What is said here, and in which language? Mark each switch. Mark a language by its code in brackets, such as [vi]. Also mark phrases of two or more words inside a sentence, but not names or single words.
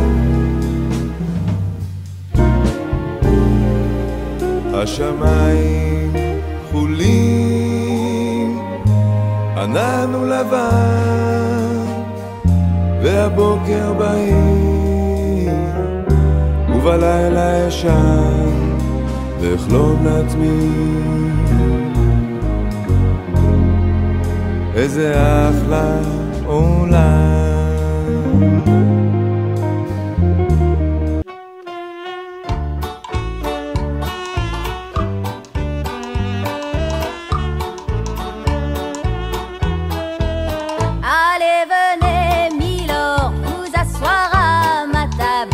[he] השמיים חולים, ענן ולבן, והבוקר בהיר, ובלילה ישן, ואחלום לעצמי איזה אחלה עולם. [fr] Allez, venez, Milord, vous asseoir à ma table.